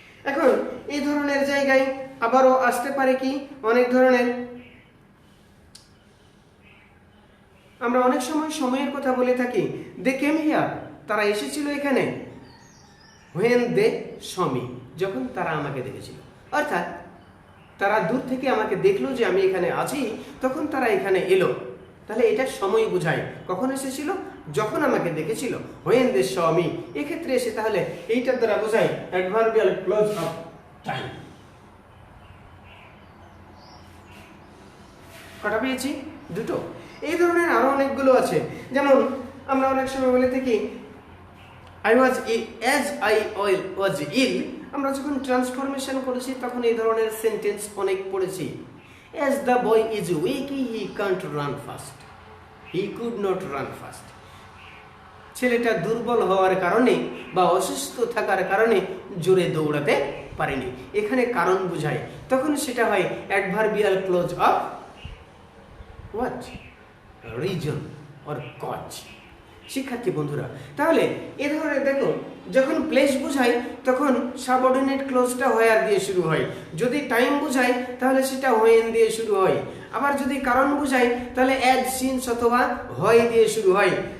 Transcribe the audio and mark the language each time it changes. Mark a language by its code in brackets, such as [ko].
[bn] এখন এই ধরনের জায়গায় আবারও আসতে পারে কি অনেক ধরনের, আমরা অনেক সময় সময়ের কথা বলে থাকি, [en] they came here, [bn] তারা এসেছিল এখানে, [en] when they saw me, [bn] যখন তারা আমাকে দেখেছিল। অর্থাৎ তারা দূর থেকে আমাকে দেখলো যে আমি এখানে আছি, তখন তারা এখানে এলো। তাহলে এটা সময় বোঝায়, কখন এসেছিল? যখন আমাকে দেখেছিল, [en] when they saw me। [bn] এক্ষেত্রে এসে তাহলে এইটার দ্বারা বোঝায় অ্যাডভার্বিয়াল ক্লোজ অফ টাইম। কটা পেয়েছি? দুটো। এই ধরনের আরো অনেকগুলো আছে, যেমন আমরা অনেক সময় বলে থাকি [en] I was ill, as I was ill। [bn] আমরা যখন ট্রান্সফরমেশন করেছি তখন এই ধরনের সেন্টেন্স অনেক পড়েছি। [en] As the boy is weak, he can't run fast, he could not run fast। [bn] ছেলেটা দুর্বল হওয়ার কারণে বা অসুস্থ থাকার কারণে জোরে দৌড়াতে পারেনি, এখানে কারণ বোঝায়, তখন সেটা হয় adverbial close of what? Reason or cause. শিক্ষার্থী বন্ধুরা, তাহলে এ ধরনের দেখো, যখন প্লেস বোঝায় তখন সাবঅর্ডিনেট ক্লোজটা হোয়ার দিয়ে শুরু হয়, যদি টাইম বোঝায় তাহলে সেটা হোয়েন দিয়ে শুরু হয়, আবার যদি কারণ বোঝায় তাহলে অ্যাজ, সিন্স অথবা হয় দিয়ে শুরু হয়।